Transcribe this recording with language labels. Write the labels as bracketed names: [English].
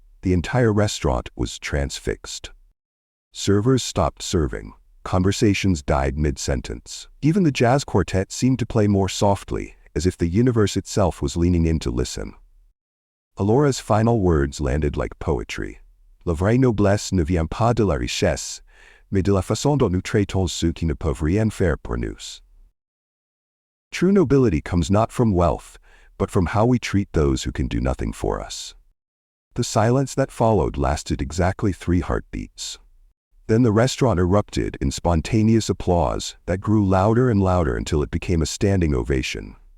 [English] The entire restaurant was transfixed. Servers stopped serving. Conversations died mid-sentence. Even the jazz quartet seemed to play more softly, as if the universe itself was leaning in to listen. Alora's final words landed like poetry. [French] La vraie noblesse ne vient pas de la richesse, mais de la façon dont nous traitons ceux qui ne peuvent rien faire pour nous. [English] True nobility comes not from wealth, but from how we treat those who can do nothing for us. The silence that followed lasted exactly 3 heartbeats. Then the restaurant erupted in spontaneous applause that grew louder and louder until it became a standing ovation.